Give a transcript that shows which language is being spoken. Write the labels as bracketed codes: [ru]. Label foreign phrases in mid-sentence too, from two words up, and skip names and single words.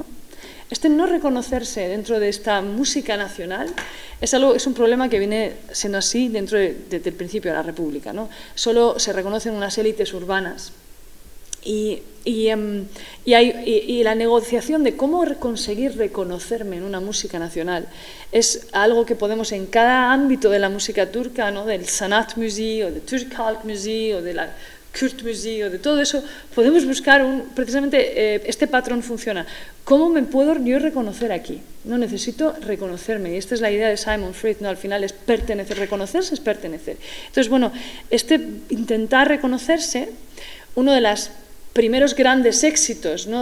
[es] Este no reconocerse dentro de esta música nacional es un problema que viene siendo así desde el principio de la República, ¿no? Solo se reconocen unas élites urbanas Y la negociación de cómo conseguir reconocerme en una música nacional es algo que podemos en cada ámbito de la música turca, ¿no? Del [tr] sanat müziği [es] o de [tr] Türk halk müziği [es] o de la [tr] Kürt müziği [es] o de todo eso, podemos buscar precisamente este patrón funciona. ¿Cómo me puedo yo reconocer aquí? No necesito reconocerme, y esta es la idea de Simon Freud, ¿no? Al final es pertenecer, reconocerse es pertenecer. Entonces, bueno, intentar reconocerse, uno de los primeros grandes éxitos, ¿no?